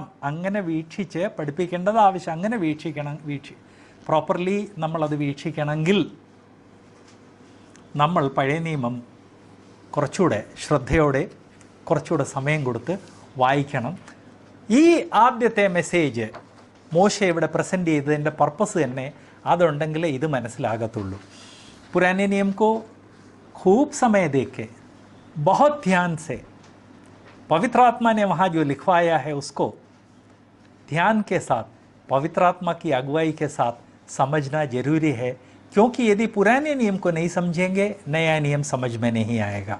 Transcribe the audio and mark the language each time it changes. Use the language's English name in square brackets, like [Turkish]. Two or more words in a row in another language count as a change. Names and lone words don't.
[Malayalam] അങ്ങനെ വീക്ഷിച്ച് പഠിപ്പിക്കേണ്ടത് ആവശ്യം. അങ്ങനെ പ്രോപ്പർലി നമ്മളത് വീക്ഷിക്കണമെങ്കിൽ നമ്മൾ പഴയ നിയമം കുറച്ചുകൂടെ ശ്രദ്ധയോടെ, കുറച്ചുകൂടെ സമയം കൊടുത്ത് വായിക്കണം. ഈ ആദ്യത്തെ മെസ്സേജ് മോശ ഇവിടെ പ്രസൻറ്റ് ചെയ്തതിൻ്റെ പർപ്പസ് തന്നെ അതുണ്ടെങ്കിലേ ഇത് മനസ്സിലാകത്തുള്ളൂ. [Hindi] पुराने नियम को खूब समय दे के, बहुत ध्यान से, पवित्र आत्मा ने वहाँ जो लिखवाया है उसको ध्यान के साथ, पवित्र आत्मा की अगुवाई के साथ समझना जरूरी है. क्योंकि यदि पुराने नियम को नहीं समझेंगे, नया नियम समझ में नहीं आएगा.